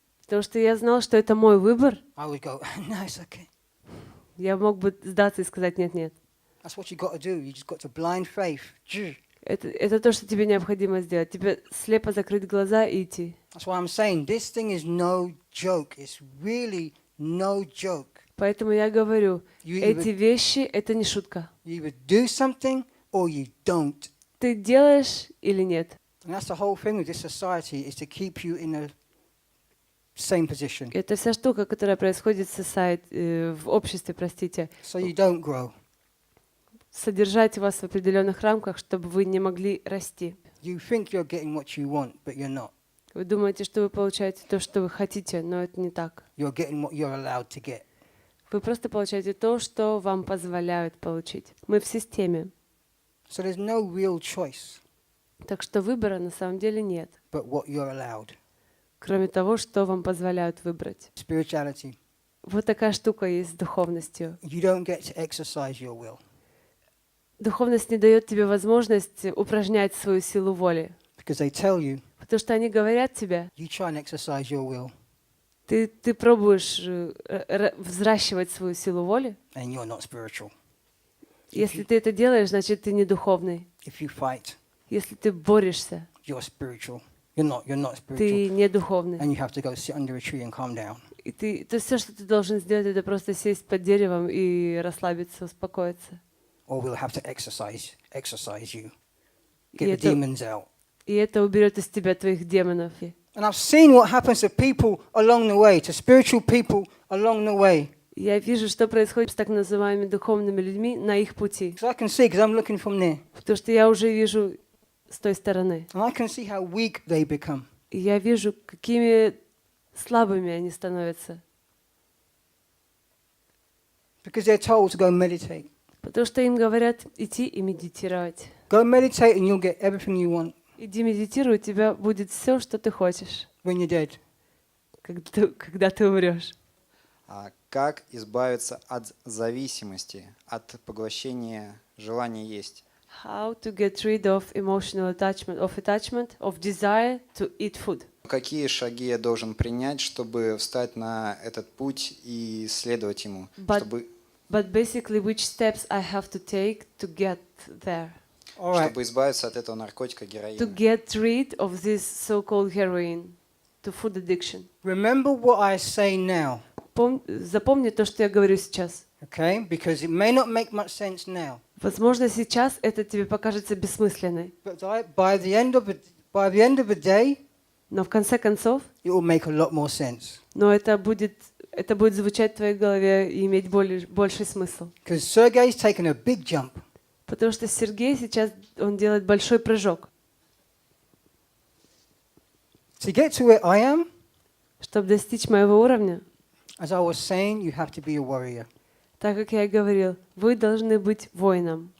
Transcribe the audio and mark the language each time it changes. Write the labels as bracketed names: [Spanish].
[Russian] Потому что я знал, что это мой выбор, [English] I would go, no, it's okay. [Russian] я мог бы сдаться и сказать нет-нет. [English] That's what you got to do. You just got to blind faith. [Russian] Это то, что тебе необходимо сделать. Тебе слепо закрыть глаза и идти. [English] That's why I'm saying this thing is no joke. It's really no joke. [Russian] Поэтому я говорю, [English] You [Russian] эти [English] either, [Russian] вещи — это не шутка. [English] you either do something or you don't. [Russian] Ты делаешь или нет? [English] And that's the whole thing with this society, is to keep you in the same position. [Russian] Это вся штука, которая происходит в обществе, простите. [English] So you don't grow. [Russian] Содержать вас в определенных рамках, чтобы вы не могли расти. [English] You think you're getting what you want, but you're not. [Russian] Вы думаете, что вы получаете то, что вы хотите, но это не так. [English] You're getting what you're allowed to get. [Russian] Вы просто получаете то, что вам позволяют получить. Мы в системе. [English] So there's no real choice [Russian] Так что выбора на самом деле нет, [English] but what you're allowed. [Russian] кроме того, что вам позволяют выбрать. [English] Spirituality. [Russian] Вот такая штука есть с духовностью. [English] You don't get to exercise your will. [Russian] Духовность не дает тебе возможность упражнять свою силу воли. [English] Because they tell you, [Russian] Потому что они говорят тебе, [English] you try and exercise your will, [Russian] ты пробуешь взращивать свою силу воли. [English] and you're not spiritual. [Russian] Если ты это делаешь, значит, ты не духовный. [English] If you fight, [Russian] Если ты борешься, [English] you're spiritual. You're not spiritual. [Russian] ты не духовный. [English] And you have to go sit under a tree and calm down. [Russian] И то все, что ты должен сделать, это просто сесть под деревом и расслабиться, успокоиться. [English] Or we'll have to exercise you. [Russian] И [English] Get the [Russian] это, [English] demons out. [Russian] и это уберет из тебя твоих демонов. [English] And I've seen what happens to people along the way, to spiritual people along the way. [Russian] Я вижу, что происходит с так называемыми духовными людьми на их пути. [English] Because I can see, because I'm looking from there. [Russian] Потому что я уже вижу с той стороны. [English] And I can see how weak they become. [Russian] И я вижу, какими слабыми они становятся. [English] Because they're told to go meditate. [Russian] Потому что им говорят идти и медитировать. [English] Go meditate and you'll get everything you want [Russian] Иди медитируй, у тебя будет все, что ты хочешь, [English] when you're dead. [Russian] когда ты умрешь. Как избавиться от зависимости, от поглощения желания есть? [English] How to get rid of emotional attachment, of desire to eat food. [Russian] Какие шаги я должен принять, чтобы встать на этот путь и следовать ему? [English] But basically, which steps I have to take to get there? All right. [Russian] Чтобы избавиться от этого наркотика, [English] To [Russian] героина. [English] get rid of this so-called heroin, to food addiction. Remember what I say now, [Russian] Запомни то, что я говорю сейчас. [English] okay? Because it may not make much sense now. [Russian] Возможно, сейчас это тебе покажется бессмысленной, [English] But by the end of the day, [Russian] но в конце концов, [English] it will make a lot more sense. [Russian] но это будет звучать в твоей голове и иметь больший смысл. [English] Because Sergey's taken a big jump. [Russian] Потому что Сергей сейчас, он делает большой прыжок. [English] To get to where I am, [Russian] Чтобы достичь моего уровня, [English] as I was saying, you have to be a warrior. [Russian] так как я и говорил, вы должны быть воином.